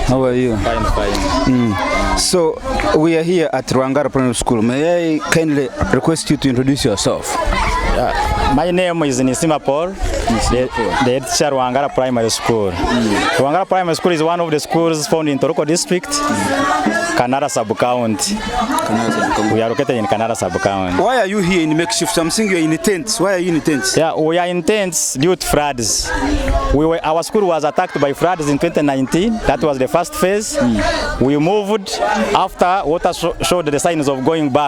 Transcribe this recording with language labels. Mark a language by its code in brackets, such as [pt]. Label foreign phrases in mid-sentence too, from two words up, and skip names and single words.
[en] How are you? Fine. So we are here at Rwangara Primary School. May I kindly request you to introduce yourself? Yeah. My name is Nisima Paul, the head teacher Rwangara Primary School. Rwangara Primary School is one of the schools found in Ntoroko district, Kanara sub-county. We are located in Kanara sub-county. Why are you here in makeshift? I'm seeing you're in tents. Why are you in tents? Yeah, we are in tents due to floods. Our school was attacked by floods in 2019. That was the first phase. We moved after water showed the signs of going back.